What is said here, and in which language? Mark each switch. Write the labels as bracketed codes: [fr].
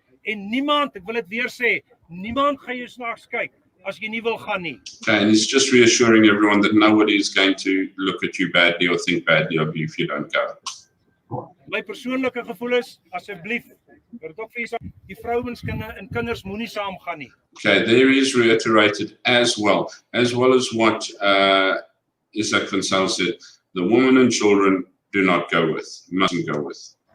[af] En niemand, ek wil dit weer sê, niemand gaan jou snaaks kyk as jy nie wil gaan nie. [en] Okay, and he's just reassuring everyone that nobody is going to look at you badly or think badly of you if you don't go. [af] My persoonlike gevoel is, asseblief, wil ek ook vir julle sê, die vrouens en kinders moenie saamgaan nie. [en] Okay, there is reiterated as well as what Izak van Zyl said. The women and children do not go with, mustn't go with.